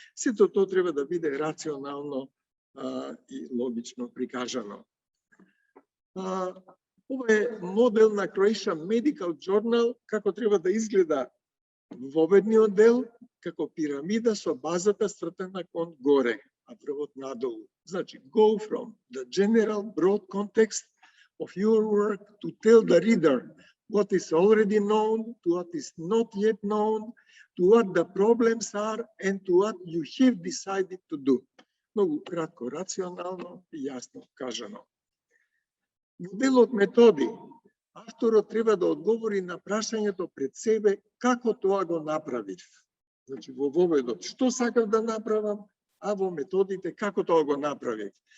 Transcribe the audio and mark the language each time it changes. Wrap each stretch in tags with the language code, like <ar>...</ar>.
<mk>Сето тоа треба да биде рационално и логично прикажано. Ова е модел на Croatian Medical Journal, како треба да изгледа воведниот дел, како пирамида со базата свртена кон горе, а врвот надолу.</mk> <en>Значи, go from the general broad context of your work to tell the reader what is already known, to what is not yet known, to what the problems are, and to what you have decided to do.</en> <mk>Многу кратко, рационално и јасно кажано. Во делот методи, авторот треба да одговори на прашањето пред себе како тоа го направив. Значи, во воведот што сакав да направам, а во методите како тоа го направив.</mk>